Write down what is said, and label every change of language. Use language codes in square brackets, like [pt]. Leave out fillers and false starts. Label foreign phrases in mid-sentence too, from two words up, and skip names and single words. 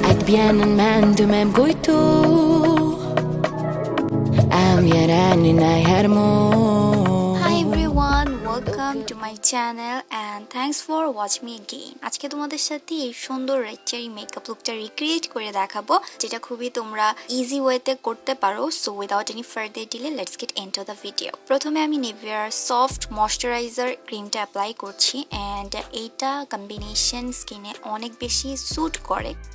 [en] vienen mandu mem guitu am yarani na hermo. Hi everyone, welcome to my channel and thanks for watching me again. [bn] আজকে তোমাদের সাথে এই সুন্দর [en] red makeup [bn] লুকটা রিক্রিয়েট করে দেখাবো, যেটা খুবই তোমরা [en] easy way [bn] করতে পারো। [en] so without any further delay let's get into the video. [bn] প্রথমে আমি নিভিয়ার [en] soft moisturizer cream [bn] অ্যাপ্লাই করছি এন্ড এইটা [en] combination skin [bn] অনেক বেশি স্যুট করে।